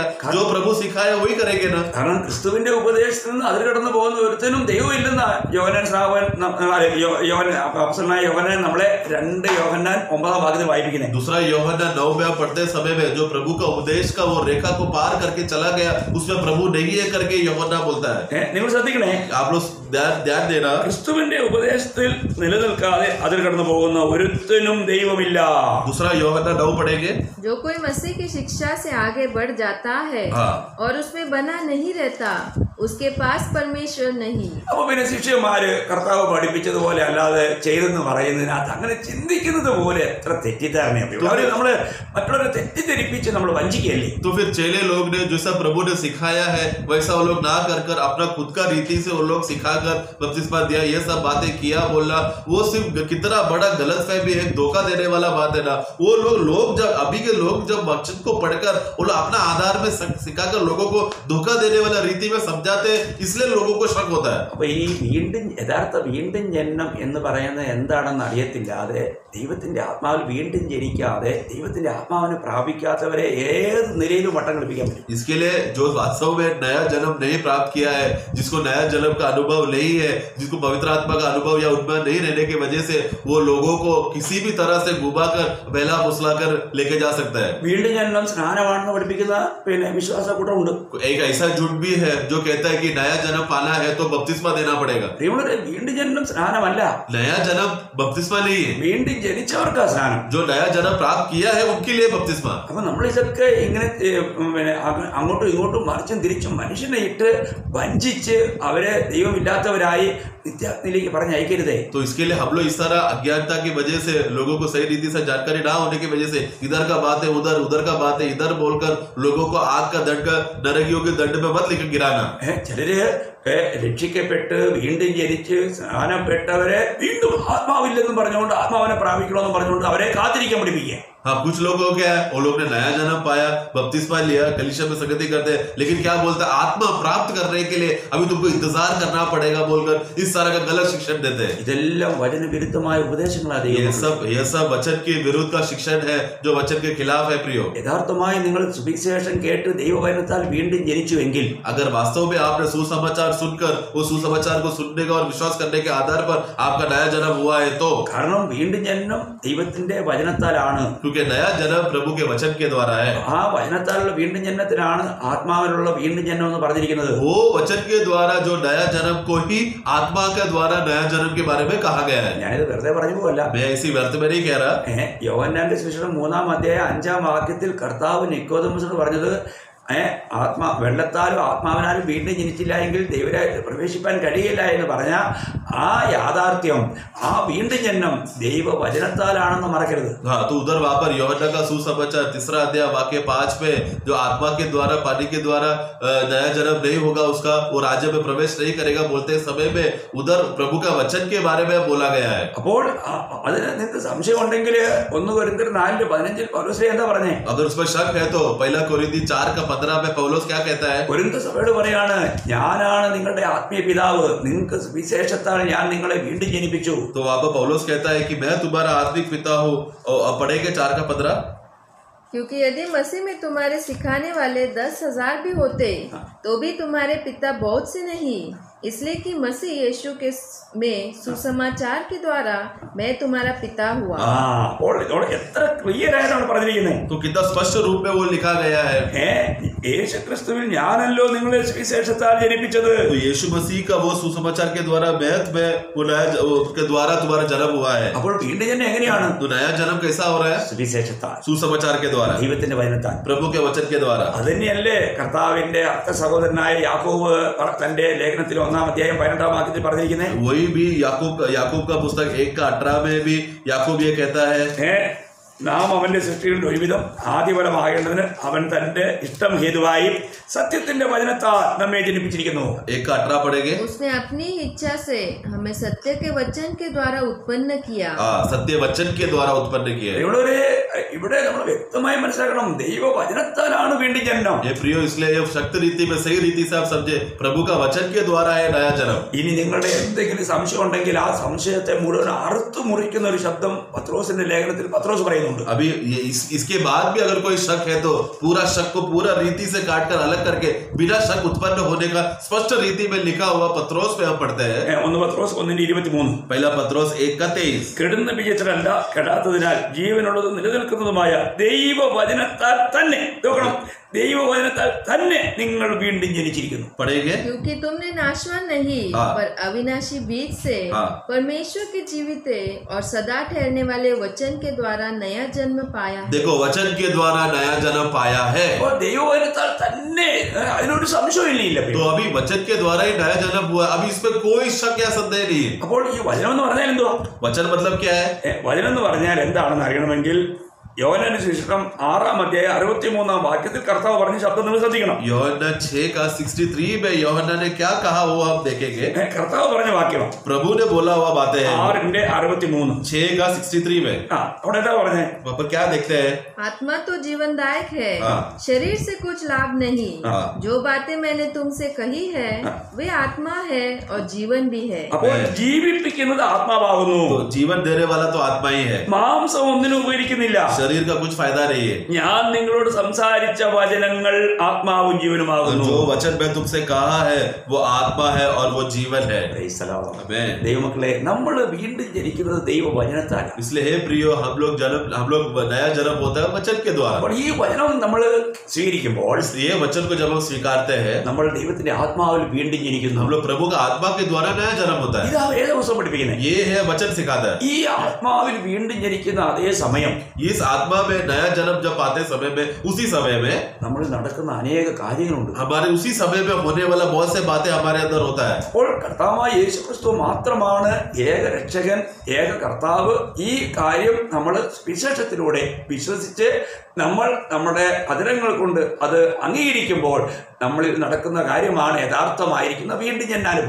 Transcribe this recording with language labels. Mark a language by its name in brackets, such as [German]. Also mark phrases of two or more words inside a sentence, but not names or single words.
[Hindi] जो प्रभु सिखाया वही करेंगे ना। [Malayalam] കാരണം ക്രിസ്തുവിന്റെ ഉപദേശത്തിൽ നിന്ന് അതിൽ കടന്നു പോകുന്ന ഒരുത്തനും ദൈവം ഇല്ലെന്ന യോഹന്നാൻ യോഹന്നാൻ നമ്മളെ 2 യോഹന്നാൻ 9 ഭാഗത്തിൽ വായിപ്പിക്കുന്നത്। [Hindi] दूसरा यूहन्ना 9 में पढ़ते समय में जो प्रभु का उपदेश का वो रेखा को पार करके चला गया उसमें प्रभु नहीं है करके यूहन्ना बोलता है। [Malayalam] നിങ്ങൾ ശ്രദ്ധിക്കണേ, [Hindi] आप लोग ध्यान देना। [Malayalam] ക്രിസ്തുവിന്റെ ഉപദേശത്തിൽ നിലനിൽക്കാതെ അതിൽ കടന്നു പോകുന്ന ഒരുത്തനും ദൈവമില്ല. [Hindi] दूसरा यूहन्ना 9 पढ़ेंगे। जो कोई मसीह की शिक्षा से आगे बढ़ जाता है और उसमें बना नहीं रहता, उसके पास परमेश्वर नहीं. [Malayalam] അപ്പൊ പിന്നെ ശിഷ്യന്മാര് കർത്താവ് പഠിപ്പിച്ചതുപോലെ അല്ലാതെ ചെയ്തെന്ന് പറയുന്നതിനകത്ത് അങ്ങനെ ചിന്തിക്കുന്നത് പോലെ എത്ര തെറ്റിദ്ധാരണയാണ്. അവര് നമ്മള് മറ്റുള്ളവരെ തെറ്റിദ്ധരിപ്പിച്ച് നമ്മൾ വഞ്ചിക്കല്ലേ. [Hindi] तो फिर चेले लोग ने जैसा प्रभु ने सिखाया है वैसा वो लोग ना कर कर अपना खुद का रीति से वो लोग सिखाकर बपतिस्मा दिया, ये सब बातें किया, बोला, वो सिर्फ कितना बड़ा गलत फहमी है, धोखा देने वाला बात है ना. वो लोग जब अभी के लोग जब वचन को पढ़कर वो लोग अपना आधार में सिखाकर लोगों को धोखा देने वाला रीति में समझाते हैं, इसलिए लोगों को शक होता है. [Malayalam] അപ്പൊ ഈ യഥാർത്ഥ വീണ്ടും ജനനം എന്ന് പറയുന്നത് എന്താണെന്ന് അറിയത്തില്ലാതെ, ദൈവത്തിന്റെ ആത്മാവിൽ വീണ്ടും ജനിക്കാതെ ദൈവത്തിന്റെ ആത്മാവിനെ പ്രാപിക്കാത്തവരെ ഏത് നിലയിലും വട്ടം കളിപ്പിക്കാൻ പറ്റും. [Hindi] इसके लिए जो वास्तव में नया जन्म नहीं प्राप्त किया है, जिसको नया जन्म का अनुभव नहीं है, जिसको पवित्र आत्मा का अनुभव या उनमें नहीं रहने की वजह से वो लोगों को किसी भी तरह से घुमाकर बहला फुसलाकर लेके जा सकता है. [Malayalam] വീണ്ടും ജനനം സ്നാനമാണെന്ന് പഠിപ്പിക്കുന്ന പിന്നെ വിശ്വാസ കൂട്ടമുണ്ട്. [Hindi] एक ऐसा झूठ भी है जो कहता है कि नया जन्म पाना है तो बपतिस्मा देना पड़ेगा. [Malayalam] വീണ്ടും ജനനം സ്നാനമല്ല, [Hindi] नया जन्म बपतिस्मा नहीं है. [Malayalam] വീണ്ടും ജനിച്ചവർക്കാ സ്നാനം. [Hindi] जो नया जन्म प्राप्त किया है उनके लिए बपतिस्मा. [Malayalam] അപ്പൊ നമ്മൾ ഇതൊക്കെ ഇങ്ങനെ പിന്നെ അങ്ങോട്ടും ഇങ്ങോട്ടും മറിച്ചും തിരിച്ചും മനുഷ്യനെ ഇട്ട് വഞ്ചിച്ച് അവരെ ദൈവമില്ലാത്തവരായി നിത്യാഗ്നിയിലേക്ക് പറഞ്ഞയക്കരുതേ. [Hindi] तो इसके लिए हम लोग इस तरह अज्ञानता की वजह से, लोगों को सही रीति से जानकारी ना होने की वजह से इधर का बात है उधर, उधर का बात है इधर बोलकर लोगों को आग का दंड का नरकियों के दंड में मत लेकर गिराना. [Malayalam] ചിലര് രക്ഷിക്കപ്പെട്ട് വീണ്ടും ജനിച്ച് സ്നാനപ്പെട്ടവരെ വീണ്ടും ആത്മാവില്ലെന്നും പറഞ്ഞുകൊണ്ട് ആത്മാവിനെ പ്രാപിക്കണമെന്നും പറഞ്ഞുകൊണ്ട് അവരെ കാത്തിരിക്കാൻ പഠിപ്പിക്കുക. [Hindi] हाँ, कुछ लोगों को क्या है, वो लोग ने नया जन्म पाया, बपतिस्मा लिया, कलीसिया में संगति करते हैं, लेकिन क्या बोलता है, आत्मा प्राप्त करने के लिए अभी तुमको इंतजार करना पड़ेगा बोलकर इस तरह का गलत शिक्षण देते हैं. [Malayalam] ഇതെല്ലാം വചനവിരുദ്ധമായ ഉപദേശങ്ങളാണ്. [Hindi] ये सब वचन के विरुद्ध का शिक्षण है, जो वचन के खिलाफ है. प्रियो, [Malayalam] യഥാർത്ഥമായി നിങ്ങൾ സുവിശേഷം കേട്ട് ദൈവവചനത്താൽ വീണ്ടും ജനിച്ചുവെങ്കിൽ, [Hindi] अगर वास्तव में आपने सुसमाचार सुनकर वो सुसमाचार को सुनने का और विश्वास करने के आधार पर आपका नया जन्म हुआ है तो, [Malayalam] കാരണം വീണ്ടും ജനനം ദൈവത്തിന്റെ വചനത്താലാണ്. [Hindi] क्योंकि नया जन्म प्रभु के वचन के द्वारा है. [Malayalam] ആ വചനത്താലുള്ള വീണ്ടും ജനനത്തിനാണ് ആത്മാവിലുള്ള വീണ്ടും ജനനം എന്ന് പറഞ്ഞിരിക്കുന്നത്. [Hindi] वो वचन के द्वारा जो नया जन्म को ही आत्मा के द्वारा नया जन्म के बारे में कहा गया है. [Malayalam] ഞാനിത് വെറുതെ പറഞ്ഞു പോകല്ല. [Hindi] मैं इसी व्यर्थ में नहीं कह रहा. [Malayalam] യോഹന്നാന്റെ സുവിശേഷം 3-ാം വാക്യത്തിൽ കർത്താവ് നിക്കോദെമോസിനോട് പറഞ്ഞത്, വെള്ളത്താലും ആത്മാവിനാലും വീണ്ടും ജനിച്ചില്ല എങ്കിൽ ദൈവരാജ്യത്തിൽ പ്രവേശിപ്പാൻ കഴിയില്ല എന്ന് പറഞ്ഞ ആ യാഥാർത്ഥ്യം, ആ വീണ്ടും ജന്മം ദൈവവചനത്താലാണെന്ന് മറക്കരുത്. [Hindi] हाँ, तो उधर वहां पर यूहन्ना का सुसमाचार 3 अध्याय वाक्य 5 में जो आत्मा के द्वारा पानी के द्वारा नया जन्म नहीं होगा उसका वो राज्य में प्रवेश नहीं करेगा बोलते समय में उधर प्रभु का वचन के बारे में बोला गया है. [Malayalam] അപ്പോൾ അതിന് നിങ്ങൾക്ക് സംശയം ഉണ്ടെങ്കിൽ 1 കൊരിന്ത്യർ 4:15 പൗലോസ് എന്താ പറഞ്ഞേ? [Hindi] अगर उसमें शक है तो 1 कोरिन्थी 4:15 में पौलुस क्या कहता है? [Malayalam] കൊരിന്ത സഭയോട് പറയാണ്, ഞാനാണ് നിങ്ങളുടെ ആത്മീയ പിതാവ്, നിങ്ങൾക്ക് വിശേഷത്താൽ ഞാൻ നിങ്ങളെ വീണ്ടും ജനിപ്പിച്ചു. [Hindi] तो वहां पर पौलुस कहता है कि मैं तुम्हारा आत्मिक पिता हूँ. और पढ़ेंगे 4:15. क्योंकि यदि मसीह में तुम्हारे सिखाने वाले 10,000 भी होते तो भी तुम्हारे पिता बहुत से नहीं, इसलिए कि मसीह यीशु के में सुसमाचार के द्वारा मैं तुम्हारा पिता हुआ. [Malayalam] അപ്പോൾ എത്ര ക്ലിയർ ആയിട്ടാണ് പറഞ്ഞിരിക്കുന്നത്. [Hindi] तो कितना स्पष्ट रूप में वो लिखा गया है. [Malayalam] യേശു ക്രിസ്തുവിൽ ഞാനല്ലോ നിങ്ങളെ വിശേഷത്താൽ ജനിപ്പിച്ചത്. [Hindi] तो यीशु मसीह का वो सुसमाचार के द्वारा के द्वारा तुम्हारा जन्म हुआ है. [Malayalam] അപ്പോൾ വീണ്ടും ജന്മം എങ്ങനെയാണ്? [Hindi] तो नया जन्म कैसा हो रहा है? [Malayalam] സുവിശേഷത്താൽ, [Hindi] सुसमाचार के द्वारा, [Malayalam] ദൈവത്തിന്റെ വചനത്താൽ, [Hindi] प्रभु के वचन के द्वारा. [Malayalam] അതുതന്നെയല്ലേ കർത്താവിന്റെ അർത്ഥ സഹോദരനായ യാക്കോബ് തന്റെ ലേഖനത്തിൽ 1-ാം അധ്യായം 18-ാം വാക്യത്തിൽ പറഞ്ഞിരിക്കുന്നത്. [Hindi] वही भी याकूब का पुस्तक 1:18 में भी याकूब ये कहता है, [Malayalam] നാം അവന്റെ സൃഷ്ടികളിൽ ഒരുവിധം ആദിഫലമാകേണ്ടതിന് അവൻ തന്റെ ഇഷ്ടം ഹേതുവായി സത്യത്തിന്റെ വചനത്താൽ നമ്മെ ജനിപ്പിച്ചിരിക്കുന്നു. [Hindi] 1:18 पढ़ेंगे. उसने अपनी इच्छा से हमें सत्य के वचन के द्वारा उत्पन्न किया. सत्य वचन के द्वारा उत्पन्न किया. [Malayalam] ഇവിടെ നമ്മൾ വ്യക്തമായി മനസ്സിലാക്കണം, ദൈവവചനത്താലാണ് വീണ്ടും ജനനം. [Hindi] ये प्रियो, इसलिए ये शक्त रीति में सही रीति से आप समझे, प्रभु का वचन के द्वारा है नया जन्म. [Malayalam] ഇനി നിങ്ങളുടെ എന്തെങ്കിലും സംശയം ഉണ്ടെങ്കിൽ ആ സംശയത്തെ മുഴുവൻ അറുത്തു മുറിക്കുന്ന ഒരു ശബ്ദം പത്രോസിന്റെ ലേഖനത്തിൽ പത്രോസ് പറയുന്നുണ്ട്. [Hindi] अभी इसके बाद भी अगर कोई शक है तो पूरा शक को पूरा रीति से काटकर अलग करके बिना शक उत्पन्न होने का स्पष्ट रीति में लिखा हुआ पत्रोस में हम पढ़ते हैं. [Malayalam] 1 പത്രോസ് 1:23. [Hindi] पहला पत्रोस 1:23. [Malayalam] കെടുന്ന ബീജത്തിലല്ല കെടാത്തതിനാൽ ജീവനുള്ളത് നിലനിൽക്കുന്ന നടക്കുന്നതുമായ ദൈവവചനത്താൽ തന്നെ നോക്കണം, ദൈവവചനത്താൽ തന്നെ നിങ്ങൾ വീണ്ടും ജനിച്ചിരിക്കുന്നു. [Hindi] पढ़ेंगे क्योंकि तुमने नाशवान नहीं पर अविनाशी बीज से परमेश्वर के जीवित और सदा ठहरने वाले वचन के द्वारा नया जन्म पाया है. देखो वचन के द्वारा नया जन्म पाया है. [Malayalam] അപ്പോൾ ദൈവവചനത്താൽ തന്നെ അതിനൊരു സംശയമില്ല. [Hindi] तो अभी वचन के द्वारा ही नया जन्म हुआ, अभी इसमें कोई शक या संदेह नहीं है. [Malayalam] അപ്പോൾ ഈ വചനം എന്ന് പറഞ്ഞാൽ എന്തുവാ? [Hindi] वचन मतलब क्या है? [Malayalam] വചനം എന്ന് പറഞ്ഞാൽ എന്താണെന്ന് അറിയണമെങ്കിൽ യോഹന്നാന്റെ സുവിശേഷം 6-ാം അധ്യായം 63-ാം വാക്യത്തിൽ കർത്താവ് പറഞ്ഞ ശബ്ദം നിങ്ങൾ ശ്രദ്ധിക്കണം. [Hindi] യോഹന്നാൻ 6:63 में യോഹन्ना ने क्या कहा वो आप देखेंगे. [Malayalam] കർത്താവ് പറഞ്ഞ വാക്യമാണ്, [Hindi] प्रभु ने बोला हुआ बातें हैं. 6:63 6:63 में [Malayalam] അവിടെ എന്താ പറഞ്ഞേ? [Hindi] वहाँ पर क्या देखते हैं? आत्मा तो जीवनदायक है, शरीर से कुछ लाभ नहीं. जो बातें मैंने तुमसे कही है वे आत्मा है और जीवन भी है. [Malayalam] അപ്പോൾ ജീവിപ്പിക്കുന്നത് ആത്മാവാകുന്നു. [Hindi] तो जीवन देने वाला तो आत्मा ही है, [Malayalam] മാംസം ഒന്നിനും ഉപകരിക്കുന്നില്ല. [Hindi] शरीर का कुछ फायदा नहीं है. [Malayalam] ഞാൻ നിങ്ങളോട് സംസാരിച്ച വചനങ്ങൾ ആത്മാവും ജീവനുമാകുന്നു. [Hindi] जो वचन मैं तुमसे कहा है वो आत्मा है और वो जीवन है. आमीन. [Malayalam] ദൈവമക്കളെ, നമ്മൾ വീണ്ടും ജനിക്കുന്നത് ദൈവവചനത്താലാണ്. [Hindi] इसलिए हे प्रियो, हम लोग नया जन्म होता है वचन के द्वारा. [Malayalam] അപ്പോൾ ഈ വചനം നമ്മൾ സ്വീകരിക്കുമ്പോൾ [Hindi] ये वचन को जब हम स्वीकारते हैं [Malayalam] നമ്മൾ ദൈവത്തിന്റെ ആത്മാവിൽ വീണ്ടും ജനിക്കുന്നു. [Hindi] हम लोग प्रभु का आत्मा के द्वारा नया जन्म होता है. [Malayalam] ഇതാ വേദപുസ്തകം പഠിപ്പിക്കുന്നത്. [Hindi] ये है वचन सिखाता है. [Malayalam] ഈ ആത്മാവിൽ വീണ്ടും ജനിക്കുന്ന അതേ സമയം [Hindi] इस आत्मा में नया जन्म जब पाते समय में उसी समय में [Malayalam] നമ്മൾ നടക്കുന്ന അനേക കാര്യങ്ങളുണ്ട്. [Hindi] हमारे उसी समय में होने वाला बहुत से बातें हमारे अंदर होता है. [Malayalam] അപ്പോൾ കർത്താവായ യേശുക്രിസ്തു മാത്രമാണ് ഏക രക്ഷകൻ, ഏക കർത്താവ്. ഈ കാര്യം നമ്മൾ വിശേഷത്തിലൂടെ വിശ്വസിച്ച് നമ്മൾ നമ്മുടെ അധരങ്ങൾ കൊണ്ട് അത് അംഗീകരിക്കുമ്പോൾ നമ്മളിൽ നടക്കുന്ന കാര്യമാണ് യഥാർത്ഥമായിരിക്കുന്ന വീണ്ടും ജനനാനുഭവം.